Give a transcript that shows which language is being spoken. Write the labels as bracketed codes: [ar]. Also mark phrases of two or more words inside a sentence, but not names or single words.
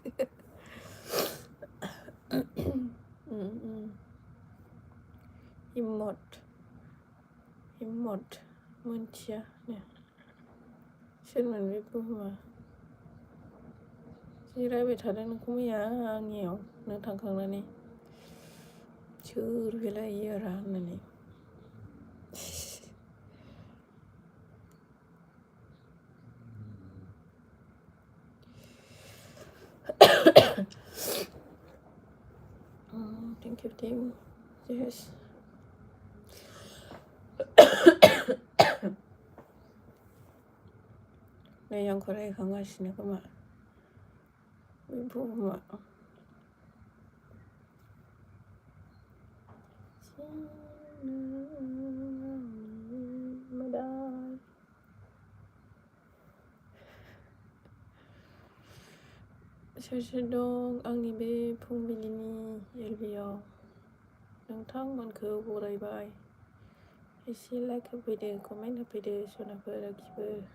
[brx] हिम्मत मोनथिया सोरमोन बे बुहुमा जि रायबाय थादों नोंखौ मैया आंनियाव नों थांखांनानै सोर बेलाय इयारा होननानै [en] thank you yes [brx] नै आंखौ रायखांगासिनो खोमा बे बुहुमा सोर सोर दं आंनि बे फुंबिलिनि एलबियाव नोंथांमोनखौ बरायबाय एसे लाइक होफैदो कमेन्ट होफैदो सनाफोर आखिफोर